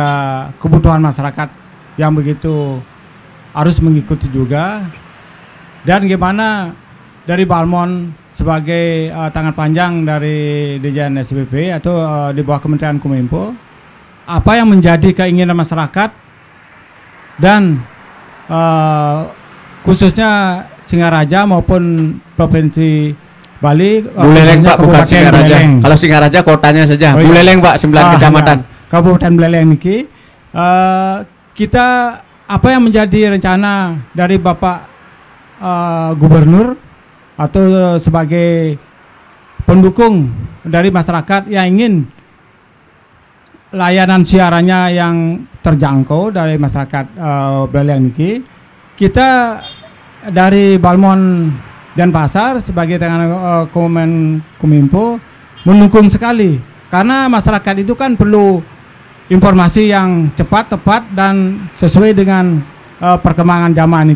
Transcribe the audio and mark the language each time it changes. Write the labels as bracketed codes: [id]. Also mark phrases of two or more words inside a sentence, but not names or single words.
[id] kebutuhan masyarakat yang begitu harus mengikuti juga, dan gimana dari Balmond sebagai tangan panjang dari Dirjen SPP atau di bawah Kementerian Kominfo, apa yang menjadi keinginan masyarakat dan khususnya Singaraja maupun Provinsi Bali. Buleleng Pak, bukan Singaraja. Kalau Singaraja kotanya saja. Buleleng Pak, 9 kecamatan. Kabupaten Buleleng niki. Kita apa yang menjadi rencana dari Bapak Gubernur atau sebagai pendukung dari masyarakat yang ingin layanan siarannya yang terjangkau dari masyarakat Buleleng niki, kita dari Balmond Denpasar sebagai tangan Kominfo mendukung sekali, karena masyarakat itu kan perlu informasi yang cepat, tepat dan sesuai dengan perkembangan zaman ini.